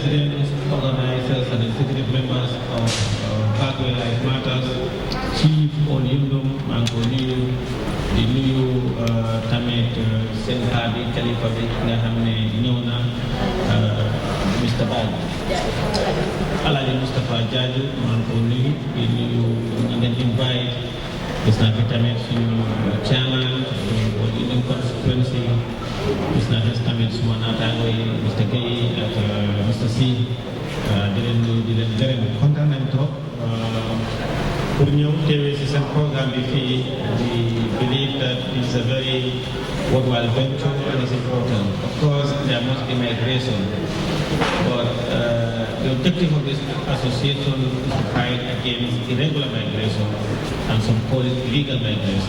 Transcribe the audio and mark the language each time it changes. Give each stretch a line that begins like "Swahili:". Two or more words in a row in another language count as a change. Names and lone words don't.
English: presidents, organizers, and executive members of Pathway Life Matters,
Wolof: Chief Onyundum Mankoniyu, di nuyu tamit seen bi kalifa bi nga xam ne ñëw na Mr. Badji Alaaji Moustapha Jaaju maa ngi ko nuyu di nuyu ñu ngeen invite gis naa fi tamit suñu chairman suñu constituency gis naa fi tamit suma naataango yi Mr. Gueye ak Mr. Seedy di leen nuyu di leen gërëm kontaan nañ
French: trop pour
Wolof: ñëw teewee si seen programme bi fii
English: we believe that it's a very worthwhile venture and it's important. Of course, there must be migration, but the objective of this association is to fight against irregular migration and some call it illegal migration.